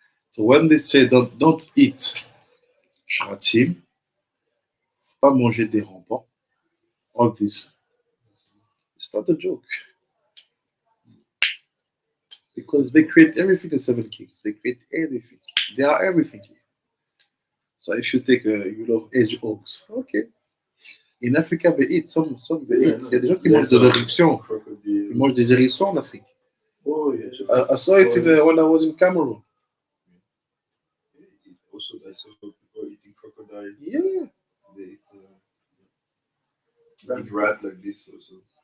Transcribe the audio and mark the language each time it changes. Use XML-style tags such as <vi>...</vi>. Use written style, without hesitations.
<en>So when they say don't eat shratzim,</en> <fr>pas manger des rampants,</fr> <en>all this, it's not a joke. Because they create everything in 7 kings. They create everything. They are everything here. So if you take you love hedgehogs, okay. In Africa, they eat some they eat.</en> <fr>Il y a des gens qui mangent de l'éruption. Ils mangent des hérissons en Afrique.</fr> <en>Oh, yes. I saw it when I was in Cameroon. Also, I saw people eating crocodile. Yeah. They eat rat like this also.</en>